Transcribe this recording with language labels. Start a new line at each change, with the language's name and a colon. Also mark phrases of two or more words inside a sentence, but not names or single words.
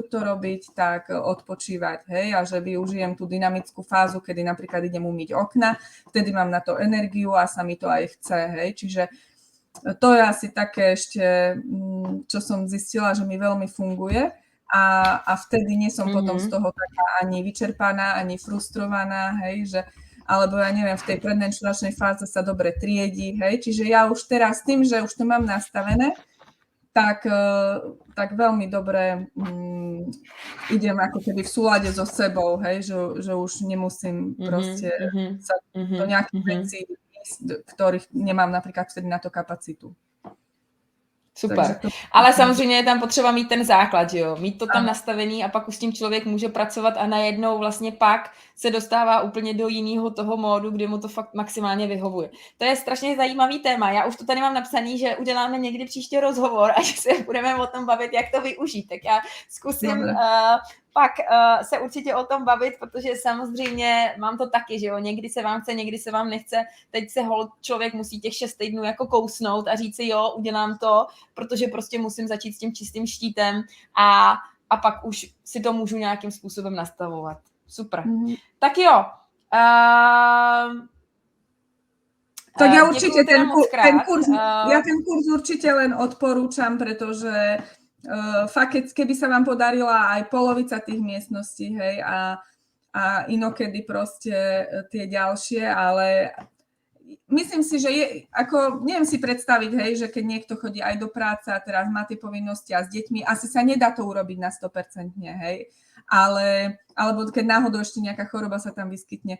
Slovak: to robiť, tak odpočívať, hej, a že využijem tú dynamickú fázu, kedy napríklad idem umyť okna, vtedy mám na to energiu a sa mi to aj chce, hej, čiže to je asi také ešte, čo som zistila, že mi veľmi funguje a vtedy nie som potom z toho taká ani vyčerpaná, ani frustrovaná, hej, že alebo ja neviem, v tej predmenštruačnej fáze sa dobre triedí, hej, čiže ja už teraz tým, že už to mám nastavené, tak veľmi dobre idem ako keby v súlade so sebou, hej, že už nemusím proste sa do nejakých vecí, ktorých nemám napríklad vtedy na to kapacitu. Super.
Czech: Ale samozřejmě je tam potřeba mít ten základ, že jo? Mít to tam nastavený a pak už s tím člověk může pracovat a najednou vlastně pak se dostává úplně do jiného toho módu, kdy mu to fakt maximálně vyhovuje. To je strašně zajímavý téma. Já už to tady mám napsaný, že uděláme někdy příště rozhovor a že se budeme o tom bavit, jak to využít. Tak já zkusím pak se určitě o tom bavit, protože samozřejmě mám to taky, že jo, někdy se vám chce, někdy se vám nechce, teď se člověk musí těch 6 týdnů jako kousnout a říct si jo, udělám to, protože prostě musím začít s tím čistým štítem a pak už si to můžu nějakým způsobem nastavovat. Super. Tak jo.
Slovak: Tak ja určite ten kurz určite len odporúčam, pretože fakt, keby sa vám podarila aj polovica tých miestností, hej, a inokedy proste tie ďalšie, ale myslím si, že je, ako, neviem si predstaviť, hej, že keď niekto chodí aj do práce a teraz má tie povinnosti a s deťmi, asi sa nedá to urobiť na 100%, hej, alebo keď náhodou ešte nejaká choroba sa tam vyskytne.